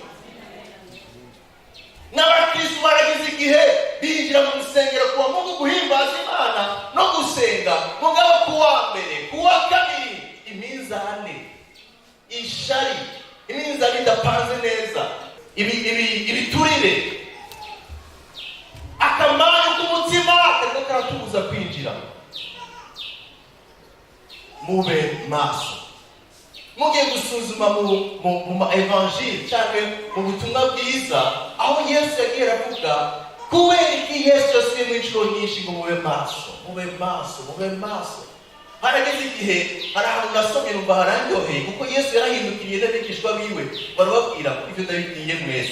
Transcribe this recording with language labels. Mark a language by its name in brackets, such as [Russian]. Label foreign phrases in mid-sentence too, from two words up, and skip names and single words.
[Rundi] N'abakristo baragize igihe binjira mu rusengero kuwa Mungu guhimbaza Imana no gusenga, mugabo kuwa mbere, kuwa kabiri iminzani, ishari, iminzani idapanze neza, ibiturire, akamanyu k'umutima kariko karatubuza kwinjira. Mube maso. Mugiye gusuzuma mu ma-evanjili cyangwa mu butumwa bwiza, aho Yesu yagiye aravuga kubera iki Yesu yasubiye mu inshuro nyinshi ngo mube maso. Harageze igihe hari ahantu nasomye numva harandyoheye, kuko Yesu yarahindukiriye n'abigishwa biwe barababwira ko ibyo ndabibwiye mwese.